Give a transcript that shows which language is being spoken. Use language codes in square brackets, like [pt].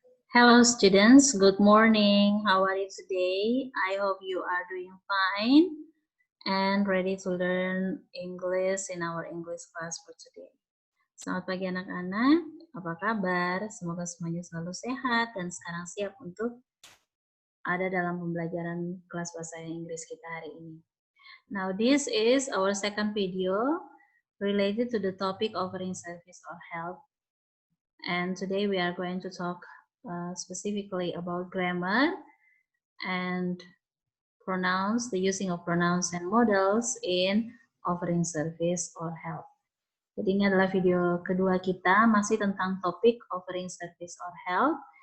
[en] Hello students, good morning. How are you today? I hope you are doing fine and ready to learn English in our English class for today. [id] Selamat pagi anak-anak, apa kabar? Semoga semuanya selalu sehat dan sekarang siap untuk ada dalam pembelajaran kelas bahasa Inggris kita hari ini. [en] Now this is our second video related to the topic offering service or help. And today we are going to talk specifically about grammar and pronouns, the using of pronouns and models in offering service or help. [id] Jadi ini adalah video kedua kita masih tentang topik offering service or help.